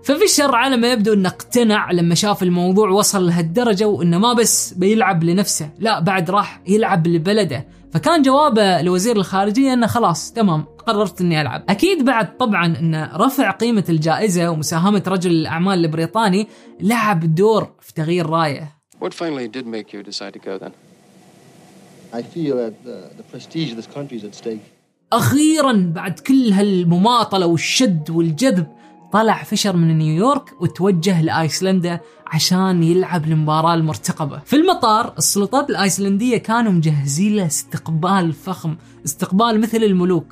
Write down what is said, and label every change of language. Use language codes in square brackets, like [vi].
[ar] ففيشر على ما يبدو أنه اقتنع لما شاف الموضوع وصل لهالدرجة، وأنه ما بس بيلعب لنفسه، لا بعد راح يلعب لبلده. فكان جوابه لوزير الخارجية أنه خلاص تمام قررت أني ألعب. أكيد بعد طبعا أنه رفع قيمة الجائزة ومساهمة رجل الأعمال البريطاني لعب دور في تغيير رأيه. [en] What finally did make you decide to go then? I feel that the prestige of this country is at stake. [ar] أخيرا بعد كل هالمماطلة والشد والجذب طلع فيشر من نيويورك وتوجه لأيسلندا عشان يلعب المباراة المرتقبة. في المطار السلطات الأيسلندية كانوا مجهزين له استقبال فخم، استقبال مثل الملوك.